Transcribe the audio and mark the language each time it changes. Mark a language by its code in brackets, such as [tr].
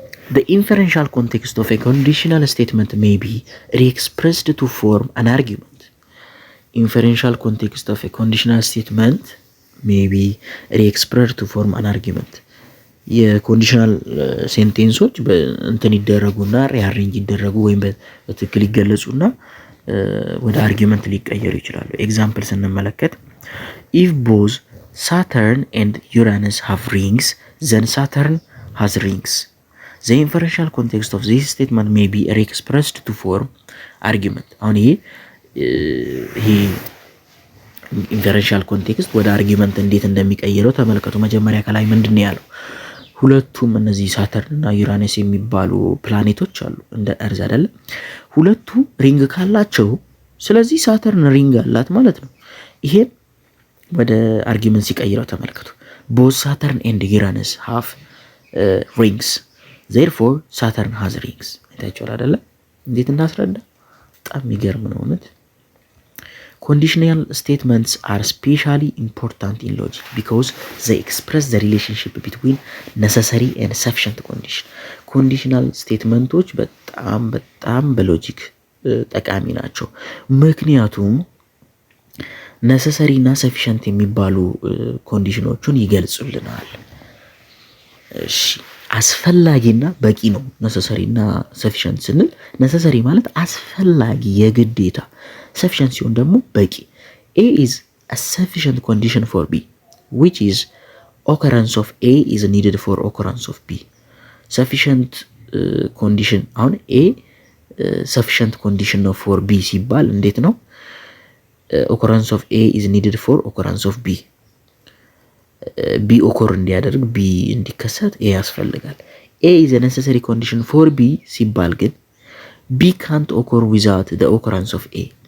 [en] The inferential context of a conditional statement may be re-expressed to form an argument. Inferential context of a conditional statement may be re-expressed to form an argument. [am] የኮንዲሽናል ሴንቴንሶች እንትን ይደረጉና ሪአሬንጅ ይደረጉ ወይም በትክክል ይገለጹና ወደ አርጊመንት ሊቀየሩ ይችላሉ። ኤግዛምፕል ስንመለከት [en] if both Saturn and Uranus have rings, then Saturn has rings. The inferential context of this statement may be re-expressed to form argument. [am] አሁን ይሄ ኢንፈረንሻል ኮንቴክስት ወደ አርጊመንት እንዴት እንደሚቀይረው ተመልከቱ። መጀመሪያ ከላይ ምንድን ነው ያለው? ሁለቱም እነዚህ ሳተርን እና ዩራነስ የሚባሉ ፕላኔቶች አሉ እንደ እርዝ አይደለ? ሁለቱ ሪንግ ካላቸው ስለዚህ ሳተርን ሪንግ አላት ማለት ነው። ይሄን ወደ አርጊመንት ሲቀይረው ተመልከቱ። [en] both Saturn and Uranus have rings, therefore Saturn has rings. [am] አይታችኋል አይደለ? እንዴት እናስረዳ? በጣም የሚገርም ነው እውነት። [en] Conditional statements are especially important in logic because they express the relationship between necessary and sufficient condition. [am] Conditional statemenቶች በጣም በሎጂክ ጠቃሚ ናቸው። ምክንያቱም ነሰሰሪ እና ሰፊሸንት የሚባሉ ኮንዲሽኖቹን ይገልጹልናል። እሺ አስፈላጊና በቂ ነው። ነሰሰሪ እና ሰፊሸንት ስንል ነሰሰሪ ማለት አስፈላጊ የግዴታ፣ ሰፊሸንት ሲሆን ደግሞ በቂ። [en] A is a sufficient condition for B, which is occurrence of A is needed for occurrence of B. [am] Sufficient condition አሁን A sufficient condition ነው for B ሲባል እንዴት ነው? [en] occurrence of A is needed for occurrence of B. B occur [am] እንዲያደርግ B እንዲከሰት A ያስፈልጋል። [en] A is a necessary condition for B [am] ሲባል ግን [en] B can't occur without the occurrence of A.